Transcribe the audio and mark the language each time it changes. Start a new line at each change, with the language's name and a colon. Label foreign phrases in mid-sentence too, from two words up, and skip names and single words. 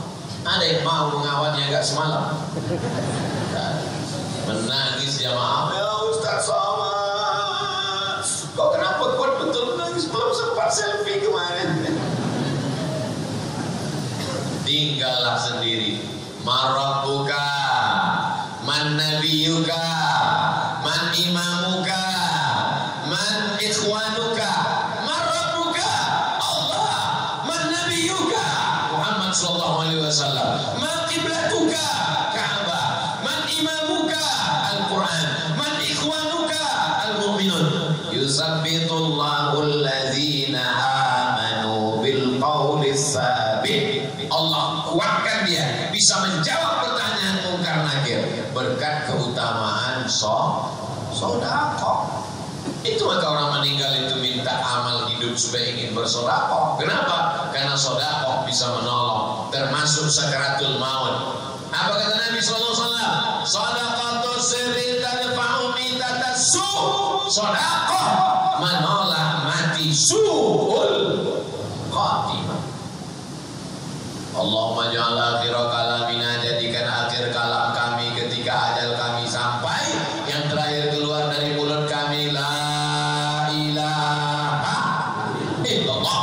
Indonesian: Ada yang mau mengawalnya agak semalam? Menangis jamaah, ya Ustaz Somad, kok kenapa kuat betul menangis? Belum sempat selfie kemarin. Tinggallah sendiri.
Arabic: من ربك، من نبيك، من إمامك، من إخوانك. من ربك الله، من نبيك محمد صلى الله عليه وسلم, من قبلتك الكعبة، من إمامك القرآن، من إخوانك المؤمنون. يثبت الله الذين آمنوا بالقول الثابت.
Indonesian: Allah kuatkan dia bisa menjawab pertanyaan mungkar nakir berkat keutamaan sedekah. Itu maka orang meninggal itu minta amal hidup supaya ingin bersedekah. Kenapa? Karena sedekah bisa menolong, termasuk
Arabic: سكرات الموت.
Indonesian: Apa kata Nabi
Arabic: صلى الله عليه وسلم? صدقة السر تدفع ميتة السوء'.
Indonesian: Sedekah menolak mati
Arabic: سوء الخاتمة. اللهم اجعل آخر كلامنا,
Indonesian: jadikan akhir kalam kami ketika ajal kami sampai, yang terakhir keluar dari mulut kami
Arabic: لا إله إلا الله.